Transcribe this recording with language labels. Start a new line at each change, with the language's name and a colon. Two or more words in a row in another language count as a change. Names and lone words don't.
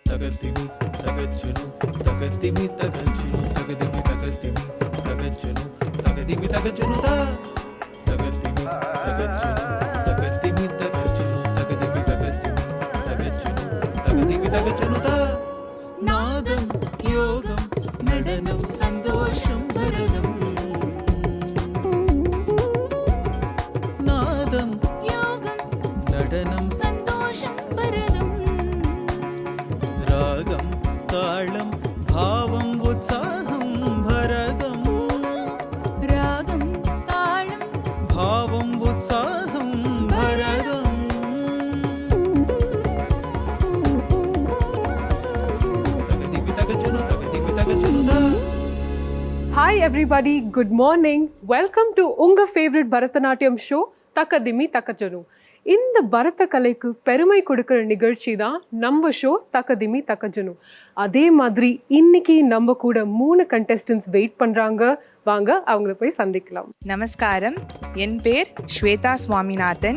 Tamil: తగతిమి తగచ్చును తగతిమి తగచ్చును తగతిమి తగతిమి తగచ్చును తగతిమి తగచ్చును తగతిమి తగచ్చును తగతిమి తగచ్చును తగతిమి తగతిమి తగచ్చును తగతిమి తగచ్చును நாதம் யோகம் நடனம் சந்தோஷம் பரதம் நாதம் யோகம் நடனம் சந்தோஷம் பரதம் ராகம் தாளம் பாவம் உற்சாகம் பரதம் ராகம் தாளம் பாவம் உற்சாகம் பரதம் தகதிபி தகச்சுனு தகதிபி தகச்சுனு.
English: Hi everybody, good morning. Welcome to
Tamil: உங்க favorite பரதநாட்டியம் ஷோ தக்கதிமி தக்கஜனு. இந்த பரத கலைக்கு பெருமை கொடுக்கிற நிகழ்ச்சி தான் நம்ம ஷோ தக்கதிமி தக்கஜனு. அதே மாதிரி இன்னைக்கு நம்ம கூட 3 contestants வெயிட் பண்றாங்க. வாங்க அவங்கள போய் சந்திக்கலாம். நமஸ்காரம், என் பேர் ஸ்வேதா சுவாமிநாதன்.